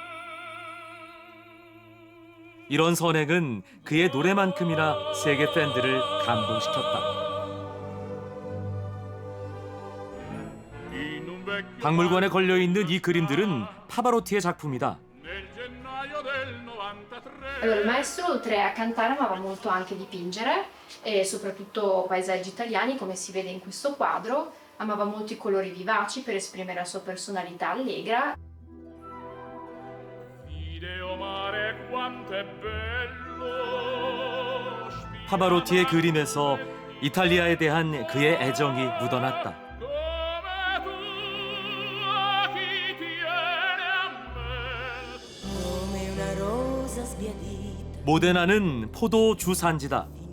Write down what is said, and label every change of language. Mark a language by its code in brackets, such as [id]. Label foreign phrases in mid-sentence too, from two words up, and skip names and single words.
[ko] 이런 선행은 그의 노래만큼이나 세계 팬들을 감동시켰다. 박물관에 걸려있는 이 그림들은 파바로티의 작품이다. [it] Allora, il maestro, oltre a cantare, amava molto anche dipingere, e soprattutto paesaggi italiani, come si vede in questo quadro. Amava molto i colori vivaci per esprimere la sua personalità allegra. [ko] 파바로티의 그림에서 이탈리아에 대한 그의 애정이 묻어났다. 모데나는 포도 주산지다.